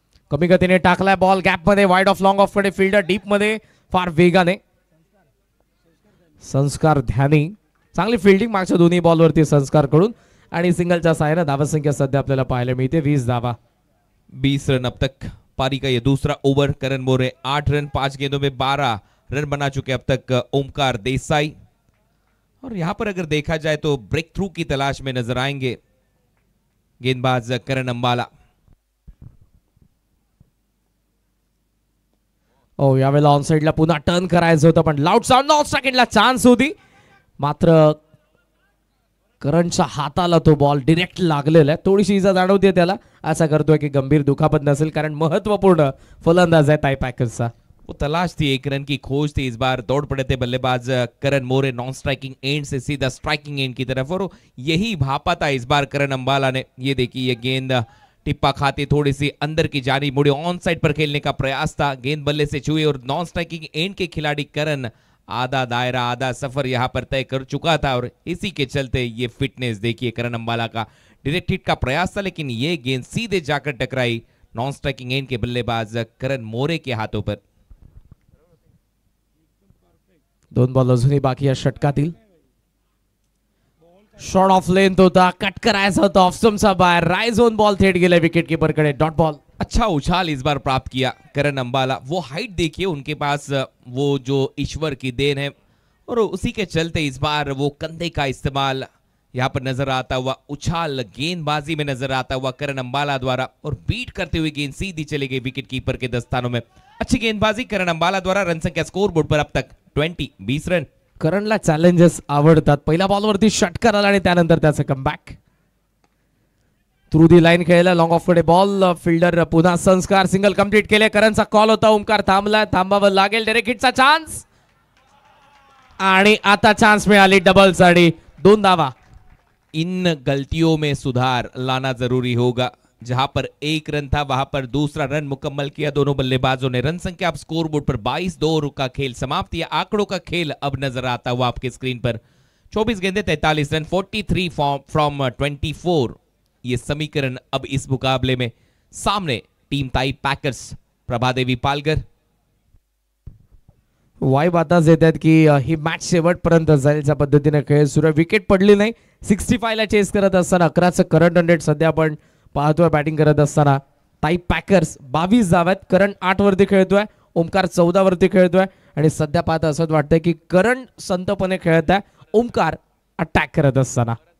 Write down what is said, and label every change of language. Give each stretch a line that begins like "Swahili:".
Marathi: कमी गतीने टाकलाय बॉल गॅप मध्ये, वाईड ऑफ लॉंग ऑफ कडे फिल्डर डीप मध्ये फार वेगाने. संस्कार ध्यानी चांगली फिल्डिंग मागच्या दोन्ही बॉलवरती संस्कार कडून आणि सिंगलच्या साहाय्याने धावसंख्या सध्या आपल्याला पाहायला मिळते 20 धावा.
Hindi: 20 रन अब तक पारी का ये दूसरा ओवर. करण बोरे 8 रन 5 गेंदों में 12 रन बना चुके अब तक ओमकार देसाई. और यहां पर अगर देखा जाए तो ब्रेक थ्रू की तलाश में नजर आएंगे गेंदबाज करण अंबाला.
Marathi: ओ यावेळेला ऑन साइडला पुन्हा टर्न करायचं होतं पण लाऊड साऊंड ऑफ सेकंडला चान्स होती. मात्र करणच्या हाताला तो बॉल डायरेक्ट लागलेला आहे. थोडीशी इजा जाणवते त्याला. असा करतोय की गंभीर दुखापत नसेल कारण महत्वपूर्ण फलंदाज आहे टाय पॅकर्सचा.
Hindi: वो तलाश थी, 1 रन की खोज थी. इस बार दौड़ पड़े थे बल्लेबाज करण मोरे नॉन स्ट्राइकिंग एंड से सीधा स्ट्राइकिंग एंड की तरफ और यही भापा था इस बार करण अंबाला ने. ये देखिए ये गेंद टिप्पा खाती थोड़ी सी अंदर की जानी मुड़ी, ऑन साइड पर खेलने का प्रयास था. गेंद बल्ले से छुई और नॉन स्ट्राइकिंग एंड के खिलाड़ी करण आधा दायरा आधा सफर यहां पर तय कर चुका था और इसी के चलते ये फिटनेस देखिए करण अंबाला का. डायरेक्ट हिट का प्रयास था लेकिन ये गेंद सीधे जाकर टकराई नॉन स्ट्राइकिंग एंड के बल्लेबाज करण मोरे के हाथों पर.
Marathi: 2 बॉल अजूनही बाकी या षटकातील. शॉट ऑफ लेंथ होता, कट करायचा होता ऑफस्टम्पचा बाहेर. राइज ऑन बॉल थेट गेला विकेट कीपर कडे. Dot ball.
Hindi: अच्छा उछाल इस बार प्राप्त किया करण अंबाला. वो हाइट देखिए उनके पास, वो जो ईश्वर की देन है और उसी के चलते इस बार वो कंधे का इस्तेमाल यहाँ पर नजर आता हुआ. उछाल गेंदबाजी में नजर आता हुआ करण अंबाला द्वारा और बीट करते हुए गेंद सीधी चली गई विकेट कीपर के दस्तानों में. अच्छी गेंदबाजी करण अंबाला द्वारा. रन संख्या स्कोर बोर्ड पर अब तक 20 रन.
Marathi: करणला चॅलेंजेस आवडतात. पहिल्या बॉलवरती षटकार आला आणि त्यानंतर त्याचं कमबॅक. थ्रू दी लाईन खेळला, लॉंग ऑफ कडे बॉल, फिल्डर पुन्हा संस्कार, सिंगल कंप्लीट केले. करणचा कॉल होता, ओमकार थांबला, थांबावं लागेल. डायरेक्ट हिटचा चान्स आणि आता चान्स मिळाली डबल साठी. 2 धावा.
Hindi: इन गलतियों में सुधार लाना जरूरी होगा. जहां पर 1 रन था वहां पर दूसरा रन मुकम्मल किया दोनों बल्लेबाजों ने. रन संख्या अब स्कोर बोर्ड पर 22. 2 ओवर का खेल समाप्त. यह आंकड़ों का खेल अब नजर आता हुआ आपके स्क्रीन पर. 24 गेंदे 43 रन, 43 फ्रॉम 24। ये समीकरण अब इस मुकाबले में सामने टीम ताई पैकर्स प्रभादेवी पालघर।
Marathi: वाईब आताच येत आहेत की ही मॅच शेवटपर्यंत जाईल ज्या पद्धतीने खेळ सुरू आहे. विकेट पडली नाही. 65 ला चेस करत असताना 11चं करंट 100 सध्या आपण पाहतोय बॅटिंग करत असताना. ताई पॅकर्स 22 धावा आहेत. करण 8 वरती खेळतोय, ओमकार 14 वरती खेळतोय आणि सध्या पाहता असं वाटतंय की करण संतपणे खेळत आहे, ओमकार अटॅक करत असताना.